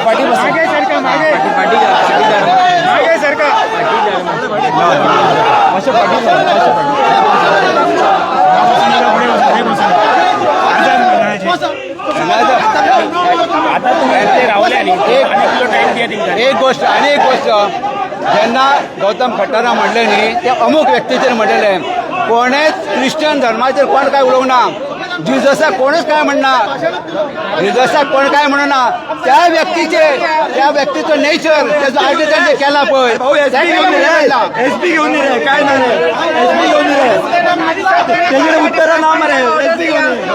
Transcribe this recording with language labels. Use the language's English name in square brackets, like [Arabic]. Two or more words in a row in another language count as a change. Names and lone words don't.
[Konkani] मागे सरकार मागे सरकार आता तुम्ही ते रावले आणि टाइम दिया तेंकां एक गोष्ट जेन्ना गौतम खट्टारा म्हणले न्ही ते अमूक व्यक्तीचेर म्हणलेले कोणेच क्रिश्चन धर्माचेर कोण काय उलोवंक ना जिजसाक कोणच काय म्हणना जिजसाक कोण काय म्हणना त्या व्यक्तीचो नेचर त्याचो आर्टिकल जे केला पळय एसपी घेऊन रे काय ना रे एसपी घेऊन रे तेजे उत्तर ना मरे एसपी घेऊन